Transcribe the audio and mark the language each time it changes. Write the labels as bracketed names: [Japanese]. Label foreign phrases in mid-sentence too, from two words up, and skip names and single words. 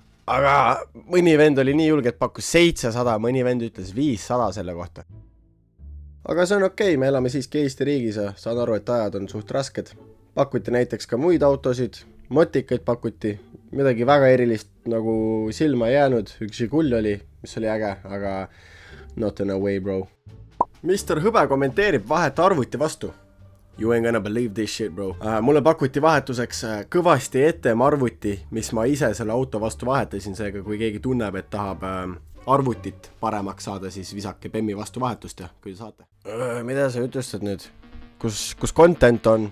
[Estonian] Aga mõni vend oli nii julge, et pakkus 700, mõni vend ütles 500 selle kohta. Aga see on okei, me elame siiski Eesti riigis ja saan aru, et ajad on suht rasked. Pakuti näiteks ka muid autosid, motikaid pakuti, midagi väga erilist nagu silma jäänud, üks Žigull oli, mis oli äge, aga [English] not in a way, bro. [Estonian] Mr. Hõbe kommenteerib vahet arvuti vastu. [English] You ain't gonna believe this shit, bro. [Estonian] Mulle pakuti vahetuseks kõvasti etem arvuti, mis ma ise selle auto vastu vahetasin, seega kui keegi tunneb, et tahab arvutit paremaks saada, siis visake Bemmi vastu vahetust ja kui te saate. Mida sa ütlestad nüüd? Kus content on?